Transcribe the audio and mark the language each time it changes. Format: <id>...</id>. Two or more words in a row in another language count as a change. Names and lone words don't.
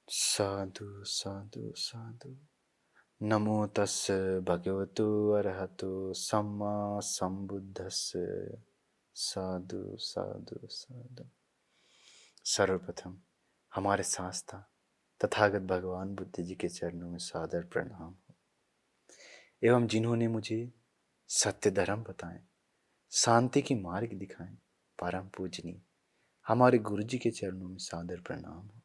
<pi>साधु साधु साधु। नमो तस्य भगवतो अरहतो सम्मा संबुद्धस्य। साधु साधु साधु।</pi> <hi>सर्वप्रथम हमारे शास्त्रा तथागत भगवान बुद्ध जी के चरणों में सादर प्रणाम एवं जिन्होंने मुझे सत्य धर्म बताएं, शांति की मार्ग दिखाएं, परम पूजनीय हमारे गुरु जी के चरणों में सादर प्रणाम।</hi>